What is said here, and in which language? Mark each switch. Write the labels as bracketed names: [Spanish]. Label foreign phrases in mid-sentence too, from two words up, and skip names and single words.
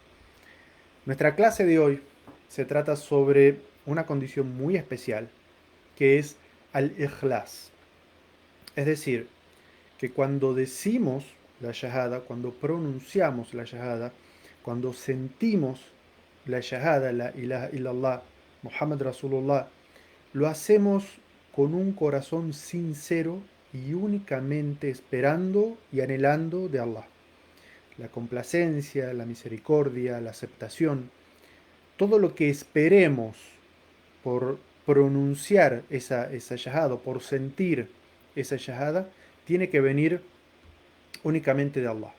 [Spanish] Nuestra clase de hoy se trata sobre una condición muy especial que es al-ikhlas. Es decir, que cuando decimos la shahada, cuando pronunciamos la shahada, cuando sentimos la shahada, [Arabic] لا إله إلا الله محمد رسول الله, [Spanish] lo hacemos con un corazón sincero y únicamente esperando y anhelando de Allah. La complacencia, la misericordia, la aceptación, todo lo que esperemos por pronunciar esa shahada, por sentir esa shahada, tiene que venir únicamente de Allah.